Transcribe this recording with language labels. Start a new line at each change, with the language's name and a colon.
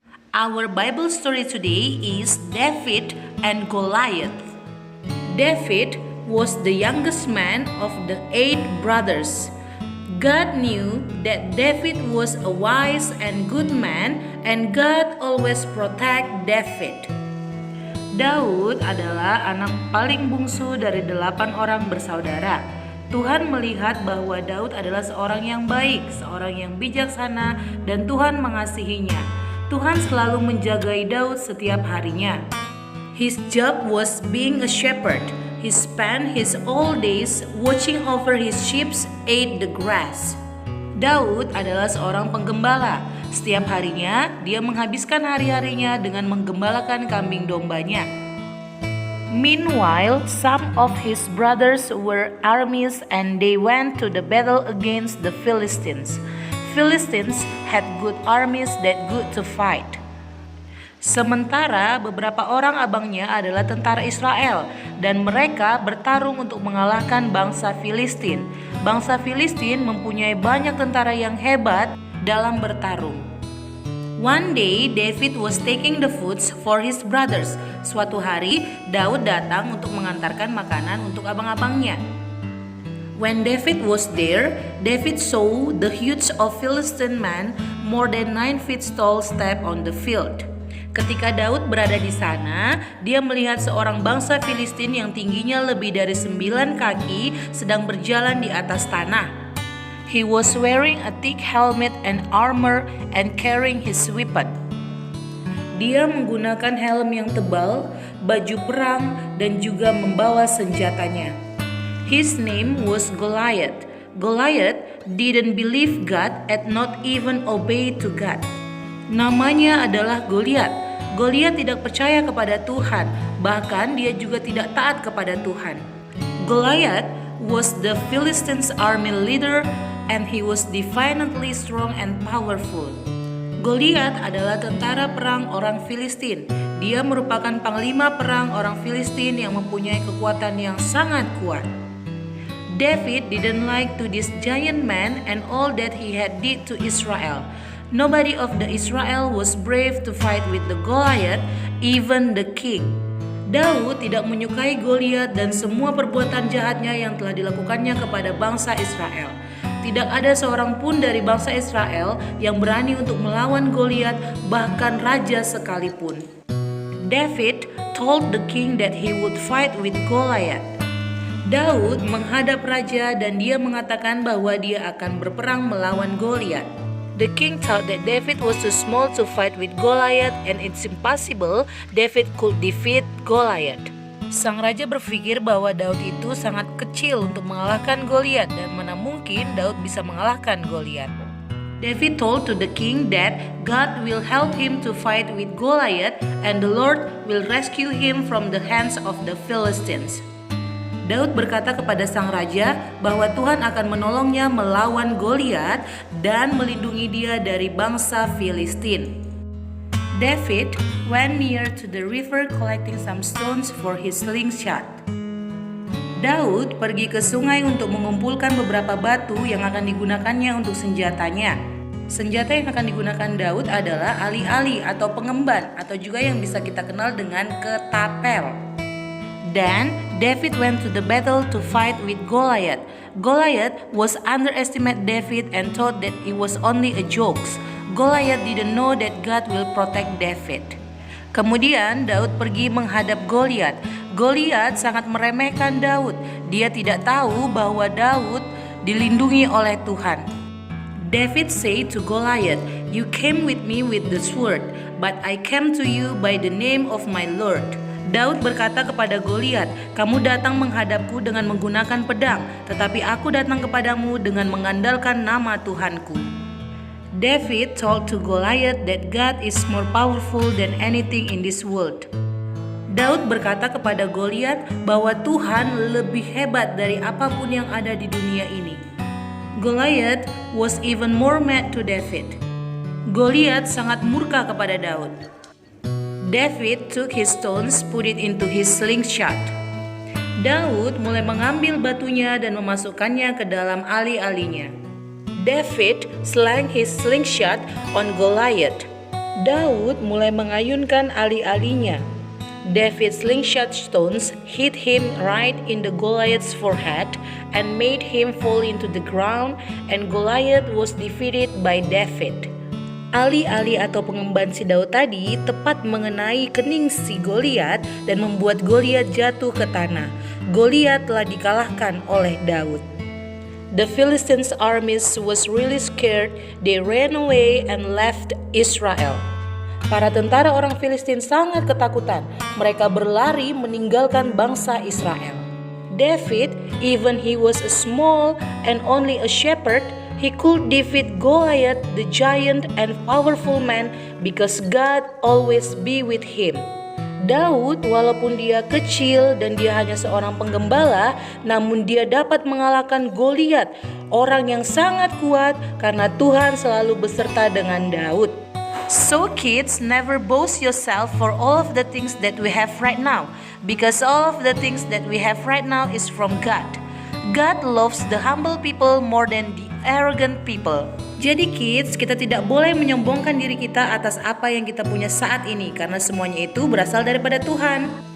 English: Our Bible story today is David and Goliath. David was the youngest man of the 8 brothers. God knew that David was a wise and good man, and God always protect David.
Indonesian: Daud adalah anak paling bungsu dari 8 orang bersaudara. Tuhan melihat bahwa Daud adalah seorang yang baik, seorang yang bijaksana, dan Tuhan mengasihinya. Tuhan selalu menjagai Daud setiap harinya.
English: His job was being a shepherd. He spent his all days watching over his sheep ate the grass.
Indonesian: Daud adalah seorang penggembala. Setiap harinya, dia menghabiskan hari-harinya dengan menggembalakan kambing dombanya.
English: Meanwhile, some of his brothers were armies and they went to the battle against the Philistines. Philistines had good armies that good to fight.
Indonesian: Sementara beberapa orang abangnya adalah tentara Israel dan mereka bertarung untuk mengalahkan bangsa Filistin. Bangsa Filistin mempunyai banyak tentara yang hebat dalam bertarung.
English: One day David was taking the foods for his brothers.
Indonesian: Suatu hari Daud datang untuk mengantarkan makanan untuk abang-abangnya.
English: When David was there, David saw the huge of Philistine man more than 9 feet tall step on the field.
Indonesian: Ketika Daud berada di sana, dia melihat seorang bangsa Filistin yang tingginya lebih dari 9 kaki sedang berjalan di atas tanah.
English: He was wearing a thick helmet and armor and carrying his weapon.
Indonesian: Dia menggunakan helm yang tebal, baju perang, dan juga membawa senjatanya.
English: His name was Goliath. Goliath didn't believe God and not even obey to God.
Indonesian: Namanya adalah Goliat. Goliat tidak percaya kepada Tuhan, bahkan dia juga tidak taat kepada Tuhan.
English: Goliat was the Philistines' army leader and he was defiantly strong and powerful.
Indonesian: Goliat adalah tentara perang orang Filistin. Dia merupakan panglima perang orang Filistin yang mempunyai kekuatan yang sangat kuat.
English: David didn't like to this giant man and all that he had did to Israel. Nobody of the Israel was brave to fight with the Goliath, even the king.
Indonesian: Daud tidak menyukai Goliat dan semua perbuatan jahatnya yang telah dilakukannya kepada bangsa Israel. Tidak ada seorang pun dari bangsa Israel yang berani untuk melawan Goliat, bahkan raja sekalipun.
English: David told the king that he would fight with Goliath.
Indonesian: Daud menghadap raja dan dia mengatakan bahwa dia akan berperang melawan Goliat.
English: The king thought that David was too small to fight with Goliath and it's impossible David could defeat Goliath.
Indonesian: Sang raja berpikir bahwa Daud itu sangat kecil untuk mengalahkan Goliat dan mana mungkin Daud bisa mengalahkan Goliat.
English: David told to the king that God will help him to fight with Goliath and the Lord will rescue him from the hands of the Philistines.
Indonesian: Daud berkata kepada sang raja bahwa Tuhan akan menolongnya melawan Goliat dan melindungi dia dari bangsa Filistin.
English: David went near to the river collecting some stones for his slingshot.
Indonesian: Daud pergi ke sungai untuk mengumpulkan beberapa batu yang akan digunakannya untuk senjatanya. Senjata yang akan digunakan Daud adalah ali-ali atau pengemban atau juga yang bisa kita kenal dengan ketapel.
English: Then David went to the battle to fight with Goliath. Goliath was underestimate David and thought that it was only a joke. Goliath didn't know that God will protect David.
Indonesian: Kemudian Daud pergi menghadap Goliath. Goliath sangat meremehkan Daud. Dia tidak tahu bahwa Daud dilindungi oleh Tuhan.
English: David said to Goliath, "You came with me with the sword, but I came to you by the name of my Lord."
Indonesian: Daud berkata kepada Goliat, "Kamu datang menghadapku dengan menggunakan pedang, tetapi aku datang kepadamu dengan mengandalkan nama Tuhanku."
English: David told to Goliath that God is more powerful than anything in this world.
Indonesian: Daud berkata kepada Goliat bahwa Tuhan lebih hebat dari apapun yang ada di dunia ini.
English: Goliath was even more mad to David.
Indonesian: Goliat sangat murka kepada Daud.
English: David took his stones, put it into his slingshot.
Indonesian: Daud mulai mengambil batunya dan memasukkannya ke dalam ali-alinya.
English: David slang his slingshot on Goliath.
Indonesian: Daud mulai mengayunkan ali-alinya.
English: David's slingshot stones hit him right in the Goliath's forehead and made him fall into the ground, and Goliath was defeated by David.
Indonesian: Ali-ali atau pengemban si Daud tadi tepat mengenai kening si Goliat dan membuat Goliat jatuh ke tanah. Goliat telah dikalahkan oleh Daud.
English: The Philistines' armies was really scared. They ran away and left Israel.
Indonesian: Para tentara orang Filistin sangat ketakutan. Mereka berlari meninggalkan bangsa Israel.
English: David, even he was a small and only a shepherd, he could defeat Goliath, the giant and powerful man, because God always be with him.
Indonesian: Daud, walaupun dia kecil dan dia hanya seorang penggembala, namun dia dapat mengalahkan Goliat, orang yang sangat kuat karena Tuhan selalu beserta dengan Daud.
English: So kids, never boast yourself for all of the things that we have right now, because all of the things that we have right now is from God. God loves the humble people more than the arrogant people.
Indonesian: Jadi kids, kita tidak boleh menyombongkan diri kita atas apa yang kita punya saat ini, karena semuanya itu berasal daripada Tuhan.